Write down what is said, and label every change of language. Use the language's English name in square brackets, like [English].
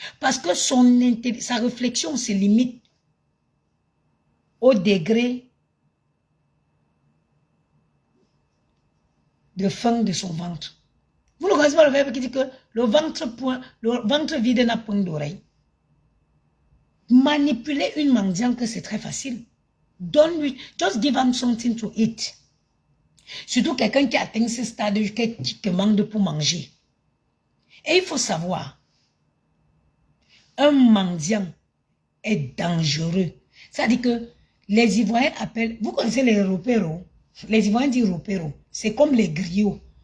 [French] Parce que sa réflexion se limite au degré de faim de son ventre. Vous ne connaissez pas le verbe qui dit que le ventre vide n'a point d'oreille. Manipuler une mendiante, c'est très facile. Donne-lui, [English] just give him something to eat. [French] Surtout quelqu'un qui atteint ce stade qui demande pour manger. Et il faut savoir, un mendiant est dangereux. C'est-à-dire que les Ivoiriens appellent, vous connaissez les ropéros, les Ivoiriens disent ropéros, c'est comme les griots.